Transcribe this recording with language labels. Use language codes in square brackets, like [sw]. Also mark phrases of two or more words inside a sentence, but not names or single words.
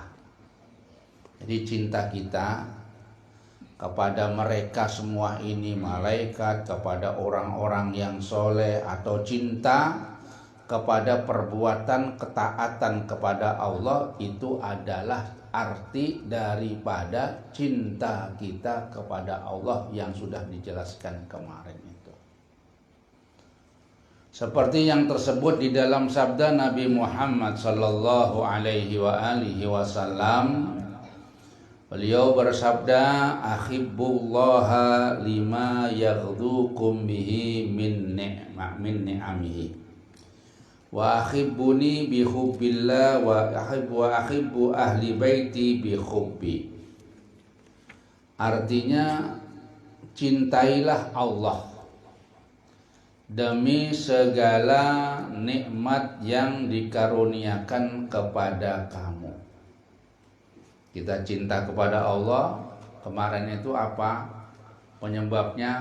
[id] Jadi cinta kita kepada mereka semua ini, malaikat, kepada orang-orang yang soleh, atau cinta kepada perbuatan ketaatan kepada Allah, itu adalah arti daripada cinta kita kepada Allah yang sudah dijelaskan kemarin itu. Seperti yang tersebut di dalam sabda Nabi Muhammad [ar] صلى الله عليه وسلم. [id] Beliau bersabda, [ar] "أحبوا الله لما يغذوكم به من نعمه. وأحبوني بحب الله وأحبوا أهل بيتي بحبي." [id] Artinya, cintailah Allah demi segala nikmat yang dikaruniakan kepada kamu. Kita cinta kepada Allah, kemarin itu apa penyebabnya?